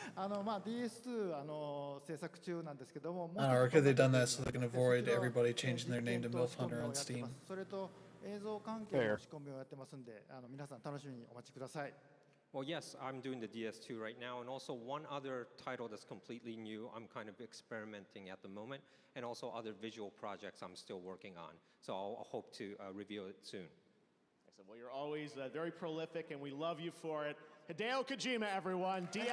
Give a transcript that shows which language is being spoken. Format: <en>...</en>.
<ja>まあ DS2 制作中なんですけども、</ja> <en>or could they done that so they can avoid everybody changing their name to MILF Hunter on Steam?</en> <ja>それと映像関係の仕込みをやってますんで、皆さん楽しみにお待ちください。</ja> <en>Well, yes, I'm doing the DS2 right now, and also one other title that's completely new. I'm kind of experimenting at the moment, and also other visual projects I'm still working on. So I'll hope to reveal it soon. Excellent. Well, you're always very prolific, and we love you for it. Hideo Kojima, everyone. DS2. Mr.</en>